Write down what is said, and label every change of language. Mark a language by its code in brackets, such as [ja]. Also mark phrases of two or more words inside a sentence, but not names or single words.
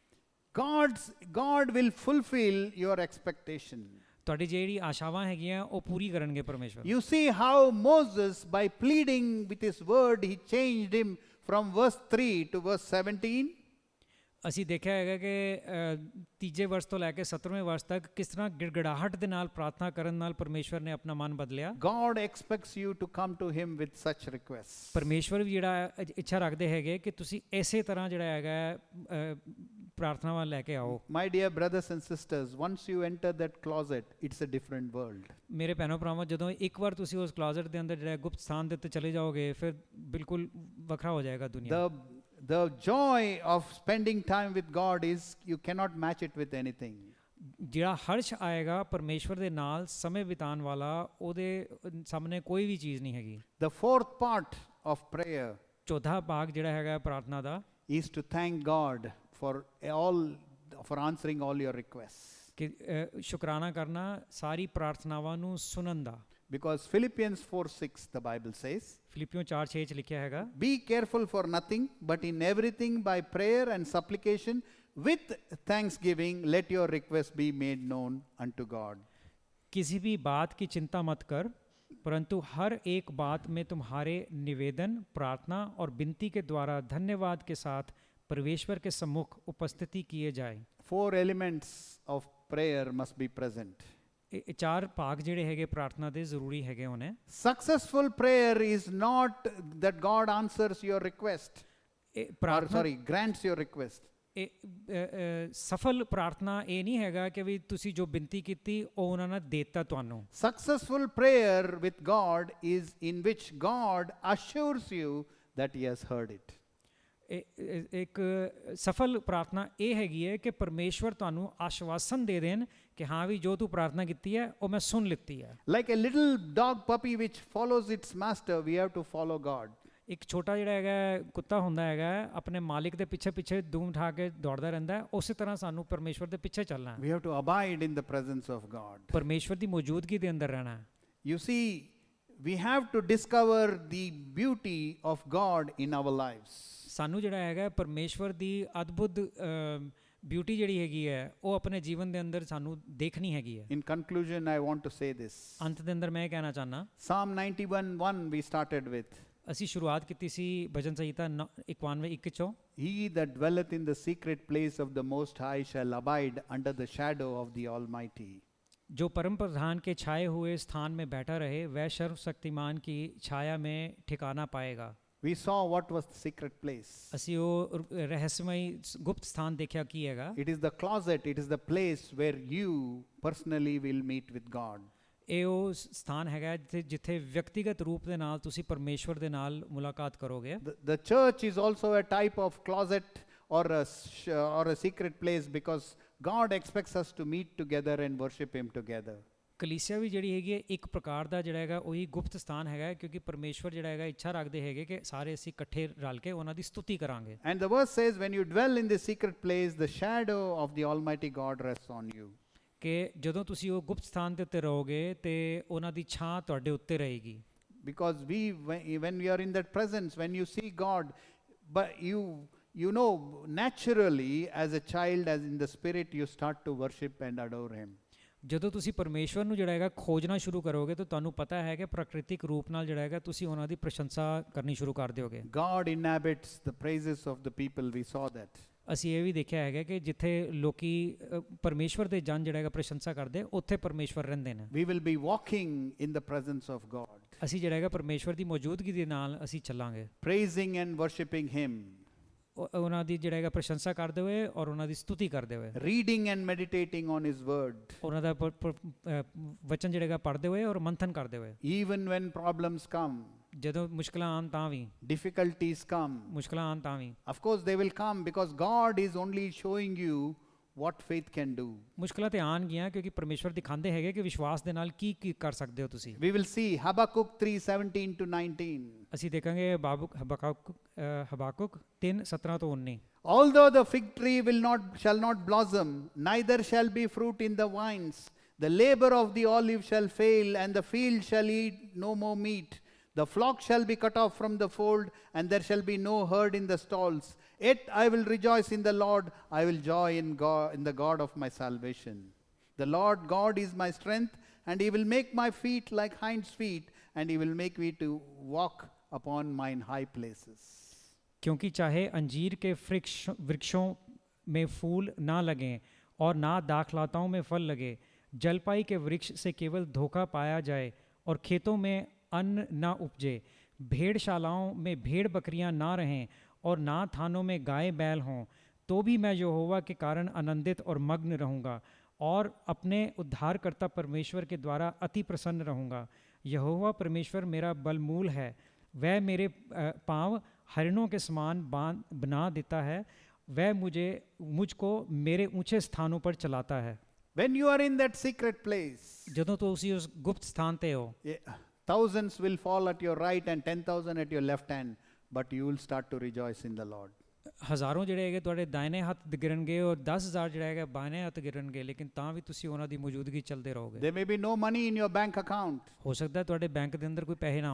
[en] God will fulfill your expectation. [pa] ਤੁਹਾਡੀ ਜਿਹੜੀ ਆਸ਼ਾਵਾਂ ਹੈਗੀਆਂ ਉਹ ਪੂਰੀ ਕਰਨਗੇ ਪਰਮੇਸ਼ਵਰ। [en] You see how Moses, by pleading with his word, he changed him from verse 3 to verse 17. [pa] ਅਸੀਂ ਦੇਖਿਆ ਹੈਗਾ ਕਿ ਤੀਜੇ ਵਰਸ ਤੋਂ ਲੈ ਕੇ 17ਵੇਂ ਵਰਸ ਤੱਕ ਕਿਸ ਤਰ੍ਹਾਂ ਗਿੜਗੜਾਹਟ ਦੇ ਨਾਲ ਪ੍ਰਾਰਥਨਾ ਕਰਨ ਨਾਲ ਪਰਮੇਸ਼ਵਰ ਨੇ ਆਪਣਾ ਮਨ ਬਦਲਿਆ। [en] God expects you to come to him with such requests. [pa] ਪਰਮੇਸ਼ਵਰ ਵੀ ਜਿਹੜਾ ਇੱਛਾ ਰੱਖਦੇ ਹੈਗੇ ਕਿ ਤੁਸੀਂ ਇਸੇ ਤਰ੍ਹਾਂ ਜਿਹੜਾ ਹੈਗਾ ਪ੍ਰਾਰਥਨਾਵਾਂ ਲੈ ਕੇ ਆਓ। [en] My dear brothers and sisters, once you enter that closet, it's a different world. [pa] ਮੇਰੇ ਭੈਣੋ ਭਰਾਵੋ, ਜਦੋਂ ਇੱਕ ਵਾਰ ਤੁਸੀਂ ਉਸ ਕਲੋਜ਼ਟ ਦੇ ਅੰਦਰ ਜਿਹੜਾ ਗੁਪਤ ਸਥਾਨ ਦੇ ਉੱਤੇ ਚਲੇ ਜਾਓਗੇ ਫਿਰ ਬਿਲਕੁਲ ਵੱਖਰਾ ਹੋ ਜਾਏਗਾ ਦੁਨੀਆ। [en] The joy of spending time with God is you cannot match it with anything. [pa] ਜਿਹੜਾ ਹਰਸ਼ ਆਏਗਾ ਪਰਮੇਸ਼ਵਰ ਦੇ ਨਾਲ ਸਮੇਂ ਬਿਤਾਉਣ ਵਾਲਾ, ਉਹਦੇ ਸਾਹਮਣੇ ਕੋਈ ਵੀ ਚੀਜ਼ ਨਹੀਂ ਹੈਗੀ। [en] The fourth part of prayer [pa] ਚੌਥਾ ਭਾਗ ਜਿਹੜਾ ਹੈਗਾ ਪ੍ਰਾਰਥਨਾ ਦਾ [en] is to thank God for answering all your requests. [pa] ਕਿ ਸ਼ੁਕਰਾਨਾ ਕਰਨਾ ਸਾਰੀ ਪ੍ਰਾਰਥਨਾਵਾਂ ਨੂੰ ਸੁਣਨ ਦਾ। [en] Because Philippians 4:6 the Bible says, [pa] ਫਿਲਿੱਪੀਓ 4:6 ਚ ਲਿਖਿਆ ਹੈਗਾ, [en] be careful for nothing, but in everything by prayer and supplication with thanksgiving let your requests be made known unto God. [hi] किसी भी बात की चिंता मत कर, परंतु हर एक बात में तुम्हारे निवेदन, प्रार्थना और विनती के द्वारा धन्यवाद के साथ परमेश्वर के सम्मुख उपस्थिति किए जाए। [en] 4 elements of prayer must be present. [pa] ਇਹ ਚਾਰ ਭਾਗ ਜਿਹੜੇ ਹੈਗੇ ਪ੍ਰਾਰਥਨਾ ਦੇ ਜ਼ਰੂਰੀ ਹੈਗੇ ਹੋਣੇ। [en] Successful prayer is not that God answers your request, grants your request. [pa] ਸਫਲ ਪ੍ਰਾਰਥਨਾ ਇਹ ਨਹੀਂ ਹੈਗਾ ਕਿ ਵੀ ਤੁਸੀਂ ਜੋ ਬੇਨਤੀ ਕੀਤੀ ਉਹ ਉਹਨਾਂ ਨੇ ਦੇਤਾ ਤੁਹਾਨੂੰ। [en] Successful prayer with God is in which God assures you that he has heard it. [pa] ਇੱਕ ਸਫਲ ਪ੍ਰਾਰਥਨਾ ਇਹ ਹੈਗੀ ਹੈ ਕਿ ਪਰਮੇਸ਼ਵਰ ਤੁਹਾਨੂੰ ਆਸ਼ਵਾਸਨ ਦੇ ਦੇਣ ਕਿ ਹਾਂ ਵੀ ਜੋ ਤੂੰ ਪ੍ਰਾਰਥਨਾ ਕੀਤੀ ਹੈ ਉਹ ਮੈਂ ਸੁਣ ਲਿੱਤੀ ਹੈ। [en] Like a little dog puppy which follows its master, we have to follow God. [pa] ਇੱਕ ਛੋਟਾ ਜਿਹੜਾ ਹੈਗਾ ਕੁੱਤਾ ਹੁੰਦਾ ਹੈਗਾ ਆਪਣੇ ਮਾਲਿਕ ਦੇ ਪਿੱਛੇ ਪਿੱਛੇ ਦੂਮ ਉਠਾ ਕੇ ਦੌੜਦਾ ਰਹਿੰਦਾ ਹੈ, ਉਸੇ ਤਰ੍ਹਾਂ ਸਾਨੂੰ ਪਰਮੇਸ਼ਵਰ ਦੇ ਪਿੱਛੇ ਚੱਲਣਾ ਹੈ, [en] We have to abide in the presence of God. [pa] ਪਰਮੇਸ਼ਵਰ ਦੀ ਮੌਜੂਦਗੀ ਦੇ ਅੰਦਰ ਰਹਿਣਾ ਹੈ। [en] You see, we have to discover the beauty of God in our lives. [pa] ਸਾਨੂੰ ਜਿਹੜਾ ਹੈਗਾ ਪਰਮੇਸ਼ਵਰ ਦੀ ਅਦਭੁਤ ਬਿਊਟੀ ਜਿਹੜੀ ਹੈਗੀ ਹੈ ਉਹ ਆਪਣੇ ਜੀਵਨ ਦੇ ਅੰਦਰ ਸਾਨੂੰ ਦੇਖਣੀ ਹੈਗੀ ਹੈ। [en] In conclusion, I want to say this. [pa] ਅੰਤ ਦੇ ਅੰਦਰ ਮੈਂ ਇਹ ਕਹਿਣਾ ਚਾਹੁੰਦਾ, [en] Psalm 91:1 we started with. [pa] ਅਸੀਂ ਸ਼ੁਰੂਆਤ ਕੀਤੀ ਸੀ ਭਜਨ ਸੰਹਿਤਾ 91:1 ਚੋਂ, [en] He that dwelleth in the secret place of the Most High shall abide under the shadow of the Almighty. [hi] जो परम प्रधान के छाए हुए स्थान में बैठा रहे वह सर्वशक्तिमान की छाया में ठिकाना पाएगा। [en] We saw what was the secret place. [pa] ਅਸੀਂ ਉਹ ਰਹੱਸਮਈ ਗੁਪਤ ਸਥਾਨ ਦੇਖਿਆ ਕੀ ਹੈਗਾ। [en] It is the closet, it is the place where you personally will meet with God. [pa] ਇਹ ਉਹ ਸਥਾਨ ਹੈਗਾ ਜਿੱਥੇ ਵਿਅਕਤੀਗਤ ਰੂਪ ਦੇ ਨਾਲ ਤੁਸੀਂ ਪਰਮੇਸ਼ਵਰ ਦੇ ਨਾਲ ਮੁਲਾਕਾਤ ਕਰੋਗੇ। [en] The church is also a type of closet or a secret place because God expects us to meet together and worship Him together. [pa] ਕਲੀਸਿਆ ਵੀ ਜਿਹੜੀ ਹੈਗੀ ਹੈ ਇੱਕ ਪ੍ਰਕਾਰ ਦਾ ਜਿਹੜਾ ਹੈਗਾ ਉਹੀ ਗੁਪਤ ਸਥਾਨ ਹੈਗਾ, ਕਿਉਂਕਿ ਪਰਮੇਸ਼ਵਰ ਜਿਹੜਾ ਹੈਗਾ ਇੱਛਾ ਰੱਖਦੇ ਹੈਗੇ ਕਿ ਸਾਰੇ ਅਸੀਂ ਇਕੱਠੇ ਰਲ ਕੇ ਉਹਨਾਂ ਦੀ ਸਤੁਤੀ ਕਰਾਂਗੇ। [en] And the verse says, when you dwell in the secret place, the shadow of the Almighty God rests on you. [pa] ਕਿ ਜਦੋਂ ਤੁਸੀਂ ਉਹ ਗੁਪਤ ਸਥਾਨ ਦੇ ਉੱਤੇ ਰਹੋਗੇ ਤੇ ਉਹਨਾਂ ਦੀ ਛਾਂ ਤੁਹਾਡੇ ਉੱਤੇ ਰਹੇਗੀ। [en] Because when you are in that presence, when you see God, but you know naturally as a child, as in the spirit, you start to worship and adore Him. [pa] ਜਦੋਂ ਤੁਸੀਂ ਪਰਮੇਸ਼ਵਰ ਨੂੰ ਜਿਹੜਾ ਹੈਗਾ ਖੋਜਣਾ ਸ਼ੁਰੂ ਕਰੋਗੇ ਤਾਂ ਤੁਹਾਨੂੰ ਪਤਾ ਹੈ ਕਿ ਪ੍ਰਾਕ੍ਰਿਤਿਕ ਰੂਪ ਨਾਲ ਜਿਹੜਾ ਹੈਗਾ ਤੁਸੀਂ ਉਹਨਾਂ ਦੀ ਪ੍ਰਸ਼ੰਸਾ ਕਰਨੀ ਸ਼ੁਰੂ ਕਰ ਦਿਓਗੇ। [en] God inhabits the praises of the people, we saw that. [pa] ਅਸੀਂ ਇਹ ਵੀ ਦੇਖਿਆ ਹੈਗਾ ਕਿ ਜਿੱਥੇ ਲੋਕੀ ਪਰਮੇਸ਼ਵਰ ਦੇ ਜਨ ਜਿਹੜਾ ਹੈਗਾ ਪ੍ਰਸ਼ੰਸਾ ਕਰਦੇ ਉੱਥੇ ਪਰਮੇਸ਼ਵਰ ਰਹਿੰਦੇ ਨੇ। [en] We will be walking in the presence of God, [pa] ਅਸੀਂ ਜਿਹੜਾ ਹੈਗਾ ਪਰਮੇਸ਼ਵਰ ਦੀ ਮੌਜੂਦਗੀ ਦੇ ਨਾਲ ਅਸੀਂ ਚੱਲਾਂਗੇ, [en] praising and worshiping Him, [pa] ਉਹਨਾਂ ਦੀ ਜਿਹੜਾ ਹੈਗਾ ਪ੍ਰਸ਼ੰਸਾ ਕਰਦੇ ਹੋਏ ਔਰ ਉਹਨਾਂ ਦੀ ਸਤੁਤੀ ਕਰਦੇ ਹੋਏ, [en] reading and meditating on His word. [pa] ਉਹਨਾਂ ਦਾ ਵਚਨ ਜਿਹੜਾ ਹੈਗਾ ਪੜ੍ਹਦੇ ਹੋਏ ਔਰ ਮੰਥਨ ਕਰਦੇ ਹੋਏ। [en] Even when problems come, [pa] ਜਦੋਂ ਮੁਸ਼ਕਲਾਂ ਆਉਣ ਤਾਂ ਵੀ, [en] difficulties come, [pa] ਮੁਸ਼ਕਲਾਂ ਆਉਣ ਤਾਂ ਵੀ, [en] of course they will come because God is only showing you what faith can do. [pa] ਮੁਸ਼ਕਲਾਂ ਤੇ ਆਉਣਗੀਆਂ ਕਿਉਂਕਿ ਪਰਮੇਸ਼ਵਰ ਦਿਖਾਉਂਦੇ ਹੈਗੇ ਕਿ ਵਿਸ਼ਵਾਸ ਦੇ ਨਾਲ ਕੀ ਕੀ ਕਰ ਸਕਦੇ ਹੋ ਤੁਸੀਂ। [en] We will see Habakkuk 3:17 to 19. [pa] ਅਸੀਂ ਦੇਖਾਂਗੇ ਹਬਾਕੁਕ 3:17 ਤੋਂ 19। [en] Although the fig tree shall not blossom, neither shall be fruit in the vines, the labor of the olive shall fail, and the field shall eat no more meat. The flock shall be cut off from the fold, and there shall be no herd in the stalls. Yet I will rejoice in the Lord, I will joy in the God of my salvation. The Lord God is my strength, and He will make my feet like hinds' feet, and He will make me to walk upon mine high places. [hi] क्योंकि चाहे अंजीर के वृक्षों में फूल ना लगें और ना दाखलताओं में फल लगे, जलपाई के वृक्ष से केवल धोखा पाया जाए और खेतों में अन्न ना उपजे, भेड़शालाओं में भेड़ बकरियां ना रहें और ना थानों में गाय बैल हों, तो भी मैं यहोवा के कारण आनंदित और मग्न रहूँगा और अपने उद्धारकर्ता परमेश्वर के द्वारा अति प्रसन्न रहूँगा। यहोवा परमेश्वर मेरा बलमूल है, वह मेरे पाँव हरिणों के समान बना देता है, वह मुझको मेरे ऊंचे स्थानों पर चलाता है। [en] When you are in that secret place, [pa] ਜਦੋਂ ਤੁਸੀਂ ਉਸ ਗੁਪਤ ਸਥਾਨ ਤੇ ਹੋ, [en] thousands will fall at your right and 10,000 at your left hand, but you will start to rejoice in the Lord. [pa] ਹਜ਼ਾਰਾਂ ਜਿਹੜੇ ਹੈਗੇ ਤੁਹਾਡੇ ਦਾਇਨੇ ਹੱਥ ਗਿਰਨਗੇ ਔਰ 10,000 ਜਿਹੜਾ ਹੈਗਾ ਬਾਇਨੇ ਹੱਥ ਗਿਰਨਗੇ, ਲੇਕਿਨ ਤਾਂ ਵੀ ਤੁਸੀਂ ਉਹਨਾਂ ਦੀ ਮੌਜੂਦਗੀ ਚੱਲਦੇ ਰਹੋਗੇ। [en] There may be no money in your bank account. [pa] ਹੋ ਸਕਦਾ ਹੈ ਤੁਹਾਡੇ ਬੈਂਕ ਦੇ ਅੰਦਰ ਕੋਈ ਪੈਸੇ ਨਾ ਹੋਣ।